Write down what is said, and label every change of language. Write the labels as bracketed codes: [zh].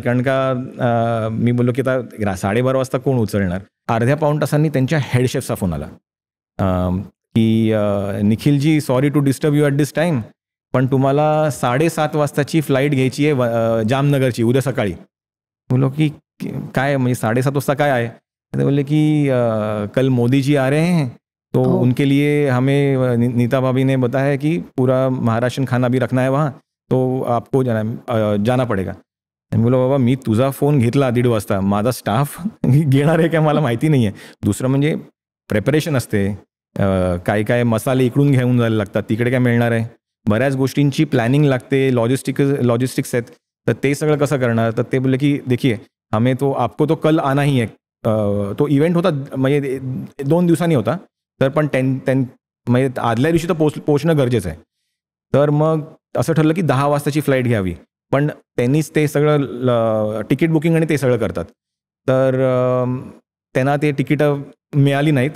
[mr] कारण का मी बोललो की आता 12:30 वाजता कोण उचलणार. अर्ध्या पाऊण तासांनी त्यांच्या हेड शेफचा फोन आला की निखिलजी [en] sorry to disturb you at this time, [mr] पण तुम्हाला 7:30 वाजताची फ्लाईट घ्यायची आहे जामनगरची उद्या सकाळी. बोलो की काय म्हणजे 7:30 वाजता काय आहे. ते बोलले की [hi] कल मोदी जी आ रहे हैं तो उनके लिए हमें नीता भाभी ने बताया है कि पूरा महाराष्ट्र खाना भी रखना है वहाँ, तो आपको जाना पडेगा. [mr] बोलो बाबा मी तुझा फोन घेतला 1:30 वाजता, माझा स्टाफ घेणार आहे का मला माहिती नाही आहे. दुसरं म्हणजे प्रेपरेशन असते. काय काय मसाले इकडून घेऊन जायला लागतात, तिकडे काय मिळणार आहे, बऱ्याच गोष्टींची प्लॅनिंग लागते, लॉजिस्टिक्स आहेत, तर ते सगळं कसं करणार. तर ते बोलले की [hi] देखिए हमें तो आपको तो कल आना ही है. [mr] तो इव्हेंट होता म्हणजे 2 दिवसांनी होता, तर पण म्हणजे आदल्या दिवशी तर पोचणं गरजेचं आहे. तर मग असं ठरलं की 10 वाजताची फ्लाईट घ्यावी, पण त्यांनीच ते सगळं तिकीट बुकिंग आणि ते सगळं करतात. तर त्यांना ते तिकीटं मिळाली नाहीत.